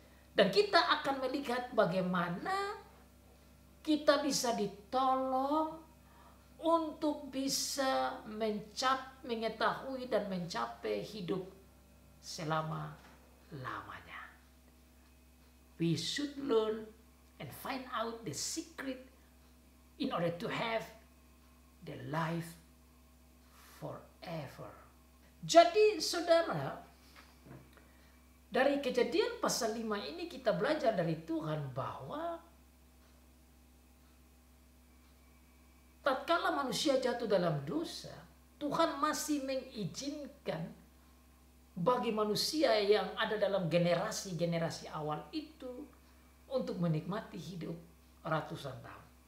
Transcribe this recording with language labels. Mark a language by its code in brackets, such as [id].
[id] Dan kita akan melihat bagaimana kita bisa ditolong untuk bisa mengetahui dan mencapai hidup selama-lamanya. [en] We should learn and find out the secret in order to have the life forever. [id] Jadi saudara, dari Kejadian pasal 5 ini kita belajar dari Tuhan bahwa tatkala manusia jatuh dalam dosa, Tuhan masih mengizinkan bagi manusia yang ada dalam generasi-generasi awal itu untuk menikmati hidup ratusan tahun.